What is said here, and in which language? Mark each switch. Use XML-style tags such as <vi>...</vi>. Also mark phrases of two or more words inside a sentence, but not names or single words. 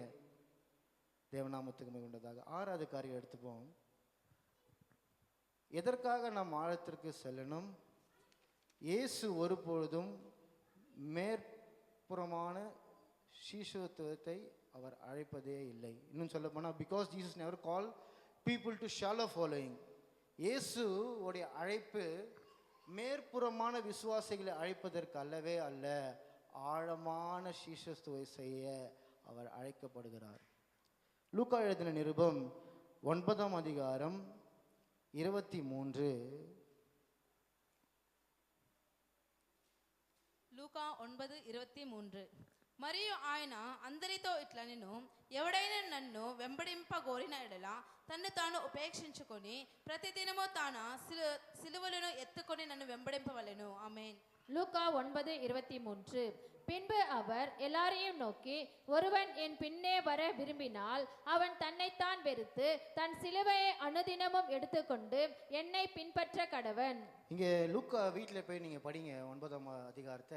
<ta>தேவநாமத்துக்கு மிகுந்ததாக. 6வது காரியம் எடுத்துப்போம். எதற்காக நாம் ஆழத்திற்கு செல்லணும்? இயேசு ஒருபொழுதும் மேற்புறமான சீஷத்துவத்தை அவர் அழைப்பதே இல்லை. இன்னும் சொல்ல போனால்,</ta> <en>because Jesus never call people to shallow following.</en> <ta>இயேசு உடைய அழைப்பு மேற்புறமான விசுவாசிகளை அழைப்பதற்கு அல்லவே அல்ல, ஆழமான சீஷத்துவை செய்ய அவர் அழைக்கப்படுகிறார். லூக்கா எழுதின நிருபம் 9ஆம் அதிகாரம் 23.</ta> <te>లూకా 9:23. మరియు ఆయన అందరితో ఇట్లా నేను ఎవడైనా నన్ను వెంబడింపగోరిన ఎడల తన్ను తాను ఉపేక్షించుకొని ప్రతిదినము తాన సిలువలను ఎత్తుకొని నన్ను వెంబడింపవలెను. ఆమేన్.</te> <ta>லூக்கா 9:23. பின்பு அவர் எல்லாரையும் நோக்கி, ஒருவன் என் பின்னே வர விரும்பினால் அவன் தன்னைத்தான் வெறுத்து தன் சிலுவையை அனுதினமும் எடுத்துக்கொண்டு என்னை பின்பற்ற கடவன். இங்கே லூக்கா வீட்டில் போய் நீங்கள் படிங்க 9ஆம் அதிகாரத்தை.</ta>